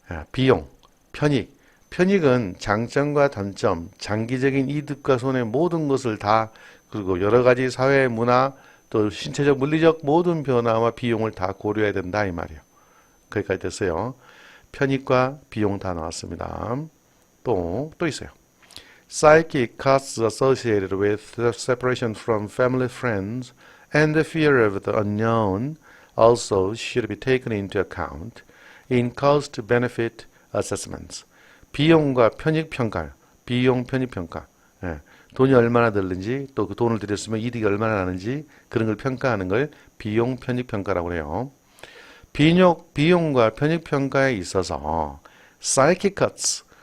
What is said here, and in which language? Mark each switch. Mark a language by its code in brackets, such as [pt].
[ko] 비용, 편익은 장점과 단점, 장기적인 이득과 손해 모든 것을 다 그리고 여러 가지 사회, 문화, 또 신체적, 물리적 모든 변화와 비용을 다 고려해야 된다 이 말이에요. 거기까지 됐어요. 편익과 비용 다 나왔습니다. 또 있어요. [en] Psychic costs associated with separation from family, friends, and the fear of the unknown also should be taken into account in cost-benefit assessments. [ko] 비용과 편익평가, 비용 편익평가. 예, 돈이 얼마나 들는지 또 그 돈을 들였으면 이득이 얼마나 나는지 그런 걸 평가하는 걸 비용 편익평가라고 해요. 비용과 편익평가에 있어서 psychic cuts.